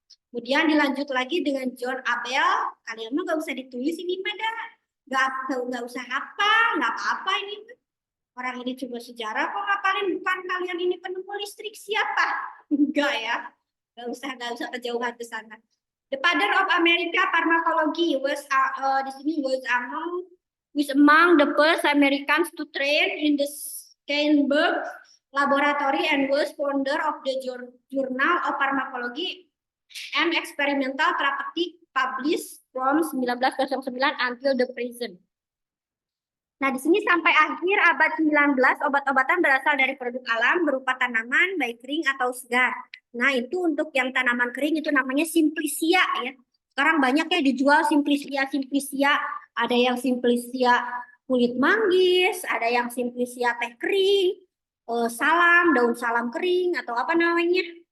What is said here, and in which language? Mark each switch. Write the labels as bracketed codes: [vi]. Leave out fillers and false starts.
[id] Kemudian dilanjut lagi dengan John Abel. Kalian mah nggak usah ditulis ini mah nggak usah nggak apa-apa ini. Orang ini cuma sejarah kok ngapalin, bukan kalian ini penemu listrik siapa? Enggak ya. Nggak usah kejauhan ke sana. [en] The father of America Pharmacology was [id] di sini [en] was among the first Americans to train in the Steinberg laboratory and was founder of the Journal of Pharmacology and Experimental Therapeutic published from 1909 until the present. [id] Nah, di sini sampai akhir abad 19, obat-obatan berasal dari produk alam berupa tanaman, baik kering atau segar. Nah, itu untuk yang tanaman kering itu namanya simplicia ya. Sekarang banyak ya dijual simplicia. Ada yang simplicia kulit manggis, ada yang simplicia teh kering, daun salam kering atau apa namanya?